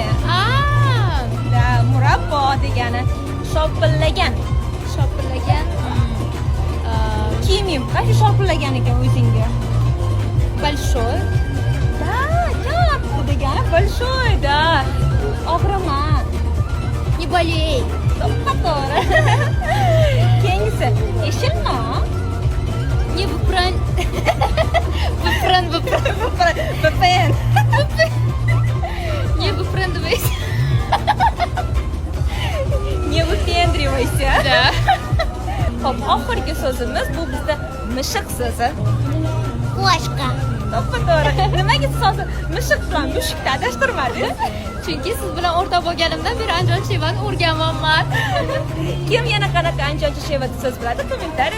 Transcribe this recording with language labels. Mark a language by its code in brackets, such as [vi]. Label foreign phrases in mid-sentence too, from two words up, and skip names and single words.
[uz] Aa, Da, murabbo degani. Shopillagan. shopillagan. Kiyimim. Qancha shopillagan ekan o'zingga? [ru] Большой. [uz] Da, gap bu degani большой, da. Og'riman. [ru] Не болей. [uz] To'g'ri. Keyingisi, eshilma. [ru] Не выпрань. Выпрань. VPN. Не выпрыгивайся. Не выпендривайся. Да. [uz] Hop, oxirgi so'zimiz bu bizda mishiq so'zi. [ru] Кошка. [uz] To'g'ri. Nimaga siz hozir mishiq bilan mushukni adashtirmadingiz? Chunki siz bilan o'rtoq bo'lganimdan beri anjon shevani o'rganmayapman. Kim yana qanaqa ancha shevada so'z biladi?